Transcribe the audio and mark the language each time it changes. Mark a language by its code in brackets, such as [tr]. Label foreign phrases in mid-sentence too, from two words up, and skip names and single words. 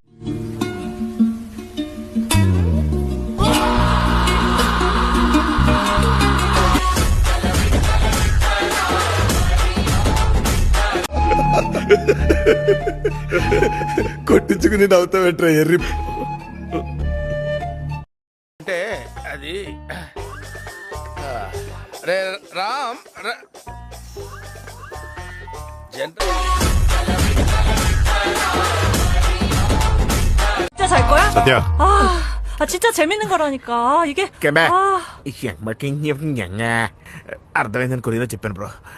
[te] కొట్టించుకుని నవ్వుతావేట్రా ఎర్రి. అంటే అది రే రామ్ [ko] 진짜 잘 거야? [te] సత్య [ko] 진짜 재밌는 거라니까 이게. [te] అర్థమైందని కొరియలో చెప్పాను బ్రో.